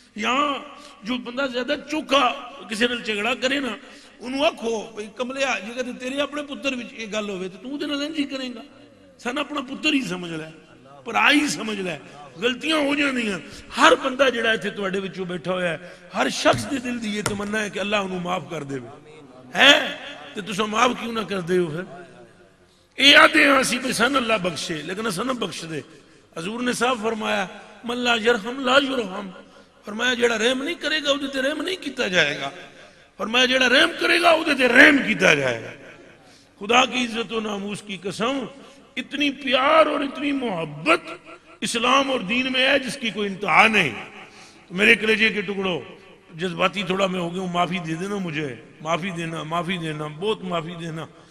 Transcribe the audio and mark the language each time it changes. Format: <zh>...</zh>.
<pa>یہاں جو بندہ زیادہ چوکھا کسی نے جھگڑا کرے نا، انہوں آکھو بھئی کملیا جے تیرے اپنے پتر وچ یہ گل ہوے تے تو دے نال انج ہی کرے گا. سن اپنا پتر ہی سمجھ لے، پرائی سمجھ لے. غلطیاں ہو جاندیاں. ہر بندہ جڑا ایتھے تواڈے وچوں بیٹھا ہویا ہے، ہر شخص دے دل دی یہ تمنا ہے کہ اللہ انہوں معاف کر دے ہے. تے تساں معاف کیوں نہ کر دے ہو؟ پھر اے آدھے ہاں سی بھئی سن اللہ بخشے، لیکن اساں نہ بخش دے.</pa> <ur>حضور نے صاحب فرمایا</ur> <ar>من لا یرحم لا یرحم.</ar> <pa>فرمایا جیڑا رحم نہیں کرے گا ادھے تے رحم نہیں کیتا جائے گا. فرمایا جیڑا رحم کرے گا ادھے تے رحم کیتا جائے گا.</pa> <ur>خدا کی عزت و ناموس کی قسم، اتنی پیار اور اتنی محبت اسلام اور دین میں ہے جس کی کوئی انتہا نہیں. میرے کلیجے کے ٹکڑوں، جذباتی تھوڑا میں ہو گیا ہوں، معافی دے دینا مجھے، معافی دینا، معافی دینا، بہت معافی دینا.</ur>